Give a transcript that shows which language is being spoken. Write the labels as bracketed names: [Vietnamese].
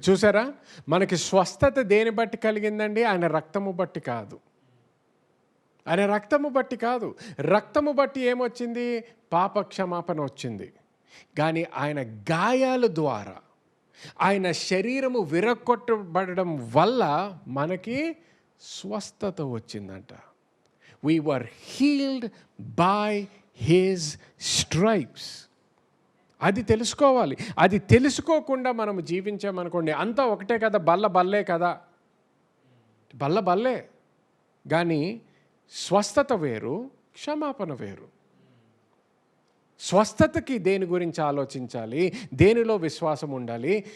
[Telugu] చూసారా, మనకి స్వస్థత దేని బట్టి కలిగిందండి? ఆయన రక్తము బట్టి కాదు, ఆయన రక్తము బట్టి కాదు. రక్తము బట్టి ఏమొచ్చింది? పాప క్షమాపణ వచ్చింది. కానీ ఆయన గాయాల ద్వారా, ఆయన శరీరము విరగొట్టబడడం వల్ల మనకి స్వస్థత వచ్చిందంట. [English] We were healed by his stripes. [Telugu] అది తెలుసుకోవాలి. అది తెలుసుకోకుండా మనం జీవించామనుకోండి, అంతా ఒకటే కదా, బల్లే కదా, బల్లే. కానీ స్వస్థత వేరు, క్షమాపణ వేరు. స్వస్థతకి దేని గురించి ఆలోచించాలి, దేనిలో విశ్వాసం ఉండాలి.